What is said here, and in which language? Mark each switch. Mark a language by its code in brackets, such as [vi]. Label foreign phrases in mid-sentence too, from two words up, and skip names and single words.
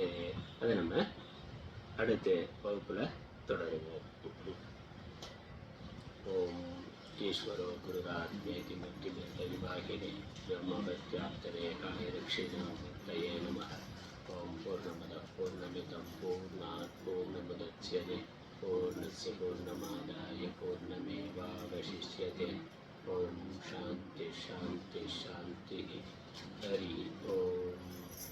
[ta] அதை நம்ம அடுத்த வகுப்பில் தொடருவோம். [sa] ओं ईश्वरो गुरुरात्मेति मूर्तिभेदविभागिने व्योमवद्व्याप्तदेहाय दक्षिणामूर्तये नमः. ओं पूर्णमदः पूर्णमिदं पूर्णात् पूर्णमुदच्यते पूर्णस्य पूर्णमादाय पूर्णमेवावशिष्यते. ओं शान्तिः शान्तिः शान्तिः. हरि ओं.